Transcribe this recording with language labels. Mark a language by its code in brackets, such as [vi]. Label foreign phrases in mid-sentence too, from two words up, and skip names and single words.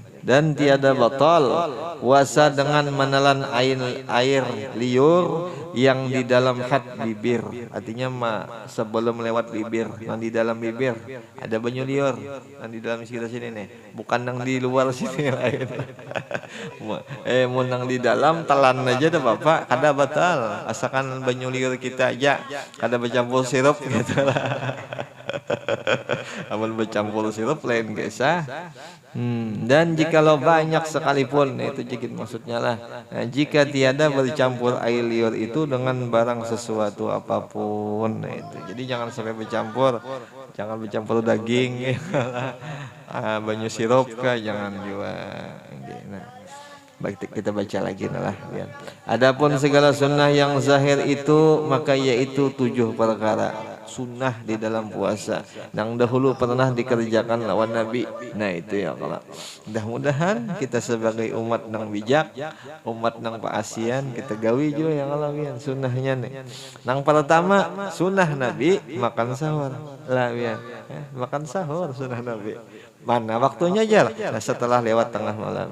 [id] Dan tiada batal puasa dengan menelan air liur yang di dalam bibir. [bjn] Artinya sebelum lewat bibir, yang di dalam bibir ada banyu liur, yang di dalam sekitar sini nih, bukan yang di luar sini lain. Mun yang di dalam telan aja dah Bapak, kada batal. Asalkan banyu liur kita aja, kada bercampur sirup gitu lah. Amun bercampur sirup lain kisah. [id] Dan jikalau banyak sekalipun, itu sedikit maksudnya lah. Nah, jika tiada bercampur air liur itu dengan barang sesuatu apapun, nah itu. [bjn] Jadi jangan sampai bercampur, jangan bercampur daging, banyu sirup kah, jangan juga. [id] Nah, Baik, kita baca lagi lah ya. Adapun segala sunnah yang zahir itu maka yaitu 7 perkara sunnah di dalam puasa yang dahulu pernah dikerjakan lawan Nabi. [bjn] Nah itu ya kalau mudah-mudahan kita sebagai umat nang bijak, umat nang paasian kita gawi juga yang alawian sunnahnya nih. Nang pertama sunnah Nabi makan sahur lah ya. Makan sahur sunnah Nabi. Mana waktunya aja nah, setelah lewat tengah malam.